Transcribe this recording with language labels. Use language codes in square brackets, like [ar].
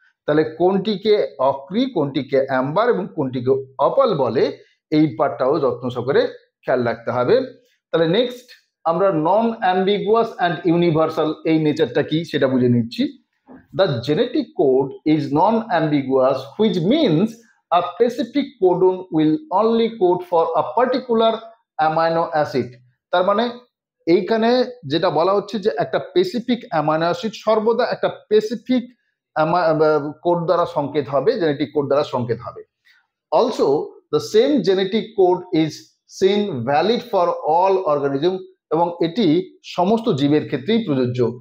[bn] তাহলে কোনটিকে অক্রি, কোনটিকে অ্যাম্বার এবং কোনটিকে অপাল বলে এই পার্টটাও যত্ন সহকারে খেয়াল রাখতে হবে। তাহলে নেক্সট আমরা নন অ্যাম্বিগুয়াস অ্যান্ড ইউনিভার্সাল এই নেচারটা কি সেটা বুঝে নিচ্ছি। [en] The genetic code is non ambiguous which means a specific codon will only code for a particular amino acid। [bn] তার মানে এইখানে যেটা বলা হচ্ছে যে একটা স্পেসিফিক অ্যামাইনো অ্যাসিড সর্বদা একটা স্পেসিফিক কোড দ্বারা সংকেত হবে, জেনেটিক কোড দ্বারা সংকেত হবে। [en] also the same genetic code is seen valid for all organism, [bn] এবং এটি সমস্ত জীবের ক্ষেত্রেই প্রযোজ্য।